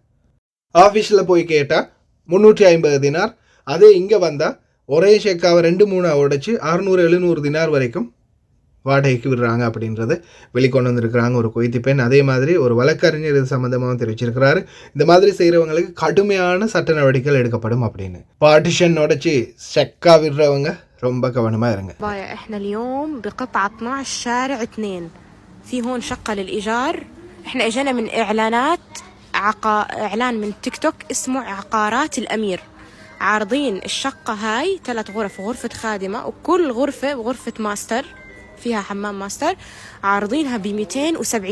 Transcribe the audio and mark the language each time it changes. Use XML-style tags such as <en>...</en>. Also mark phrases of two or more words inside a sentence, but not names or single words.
<ta>ஆஃபீஸில் போய் கேட்டால் 350 தினார், அதே இங்கே வந்தால் ஒரே ஷெக்காவை 2-3 உடைச்சி 600-700 தினார் வரைக்கும் வாடகைக்கு விடுறாங்க அப்படின்றத வெளிக்கொண்டு வந்திருக்கிறாங்க ஒரு குவைத்தி பெண். அதே மாதிரி ஒரு வழக்கறிஞர் இது சம்மந்தமாக தெரிவிச்சிருக்கிறாரு. இந்த மாதிரி செய்கிறவங்களுக்கு கடுமையான சட்ட நடவடிக்கைகள் எடுக்கப்படும் அப்படின்னு. பார்ட்டிஷன் உடைச்சி செக்கா விடுறவங்க ரொம்ப கவனமாக இருங்க.</ta> <ar>احنا اليوم بقطعة 12 شارع 2 في هون شقة للإيجار. احنا اجانا من اعلان من تيك توك اسمه عقارات الأمير. عارضين الشقة هاي 3 غرف وغرفة خادمة، وكل غرفة ماستر فيها حمام ماستر، عارضينها ب270.</ar>